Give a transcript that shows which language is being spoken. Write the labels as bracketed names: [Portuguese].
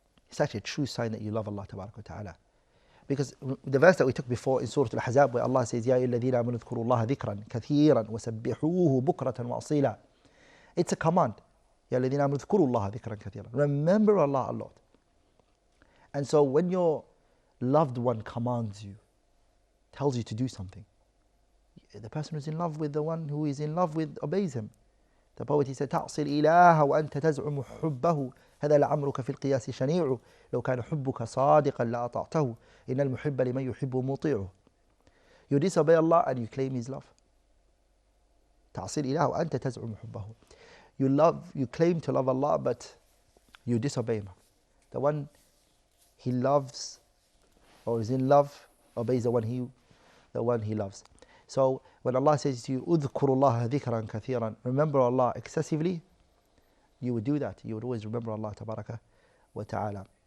[English] It's actually a true sign that you love Allah Tabaraka wa Ta'ala. Because the verse that we took before in Surah Al-Ahzab, where Allah says, [Arabic] يَا أَيُّهَا الَّذِينَ آمَنُوا اذْكُرُوا اللَّهَ ذِكْرًا كَثِيرًا وَسَبِّحُوهُ بُكْرَةً وَأَصِيلًا. [English] It's a command. [Arabic] يَا الَّذِينَ آمَنُوا اذْكُرُوا اللَّهَ ذِكْرًا كَثِيرًا. [English] Remember Allah a lot. And so when your loved one commands you, tells you to do something, the person who's in love with the one who is in love with obeys him. The poet, he said, [Arabic] تَعْصِي الْإِلَهَ وَأَنْتَ تَزْعُمُ حُبَّهُ هذا لعمرك في القياس شنيع لو كان حبك صادقا لأطعته إن المحب لمن يحب مطيعه. [English] You disobey Allah and you claim His love. [Arabic] تعصي الإله وأنت تزعم حبه. [English] You claim to love Allah, but you disobey Him. The one He loves or is in love obeys the one He loves. So when Allah says to you, [Arabic] اذكروا الله ذكرا كثيرا, [English] remember Allah excessively, you would do that. You would always remember Allah Tabaraka wa Ta'ala.